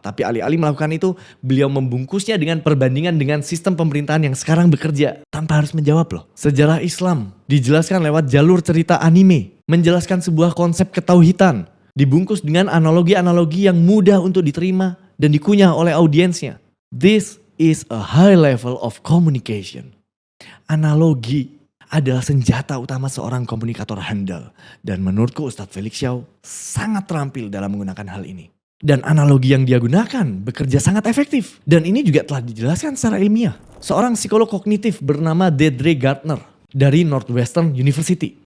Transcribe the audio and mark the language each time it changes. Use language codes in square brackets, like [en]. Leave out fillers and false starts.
[id] Tapi alih-alih melakukan itu, beliau membungkusnya dengan perbandingan dengan sistem pemerintahan yang sekarang bekerja. Tanpa harus menjawab loh. Sejarah Islam dijelaskan lewat jalur cerita anime. Menjelaskan sebuah konsep ketauhidan. Dibungkus dengan analogi-analogi yang mudah untuk diterima dan dikunyah oleh audiensnya. [en] This is a high level of communication. [id] Analogi adalah senjata utama seorang komunikator handal. Dan menurutku Ustadz Felix Xiao sangat terampil dalam menggunakan hal ini. Dan analogi yang dia gunakan bekerja sangat efektif. Dan ini juga telah dijelaskan secara ilmiah. Seorang psikolog kognitif bernama Deidre Gardner dari Northwestern University.